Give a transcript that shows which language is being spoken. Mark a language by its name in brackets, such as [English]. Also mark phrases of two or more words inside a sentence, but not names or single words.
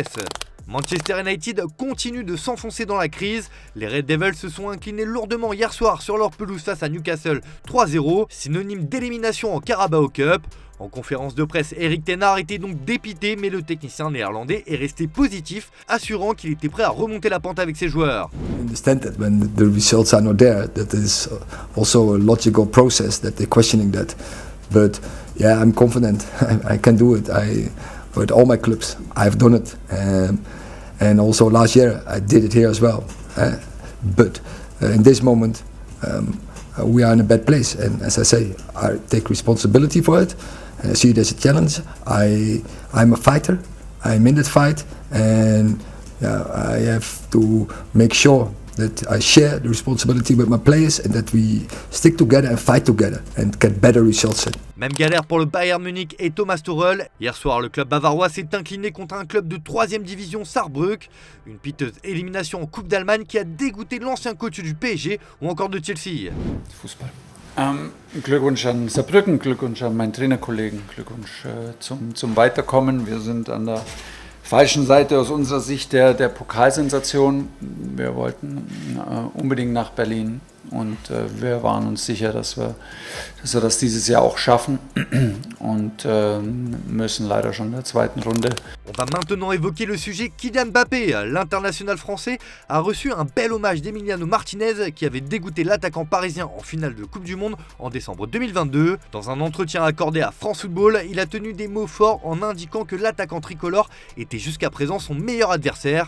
[French] Manchester United continue de s'enfoncer dans la crise. Les Red Devils se sont inclinés lourdement hier soir sur leur pelouse face à Newcastle 3-0, synonyme d'élimination en Carabao Cup. En conférence de presse, Erik ten Hag était donc dépité, mais le technicien néerlandais est resté positif, assurant qu'il était prêt à remonter la pente avec ses joueurs. [English] Understand that when the results are not there, that is also a logical process that they're questioning that. But yeah, I'm confident. I can do it. With all my clubs, I've done it, and also last year I did it here as well. But in this moment, we are in a bad place, and as I say, I take responsibility for it. And I see it as a challenge. I'm a fighter. I'm in that fight, and I have to make sure that I share the responsibility with my players and that we stick together and fight together and get better results. [French] Même galère pour le Bayern Munich et Thomas Tuchel. Hier soir, le club bavarois s'est incliné contre un club de 3ème division Saarbrück. Une piteuse élimination en Coupe d'Allemagne qui a dégoûté l'ancien coach du PSG ou encore de Chelsea. [German] Fußball. Glückwunsch an Saarbrücken, Glückwunsch an meinen Trainerkollegen, Glückwunsch zum Weiterkommen. Wir sind an der falschen Seite aus unserer Sicht der Pokalsensation. Wir wollten unbedingt nach Berlin Und wir waren uns sicher, dass wir das dieses Jahr auch schaffen und müssen leider schon in der zweiten Runde. [French] On va maintenant évoquer le sujet Kylian Mbappé. L'international français a reçu un bel hommage d'Emiliano Martinez qui avait dégoûté l'attaquant parisien en finale de Coupe du Monde en décembre 2022. Dans un entretien accordé à France Football, il a tenu des mots forts en indiquant que l'attaquant tricolore était jusqu'à présent son meilleur adversaire.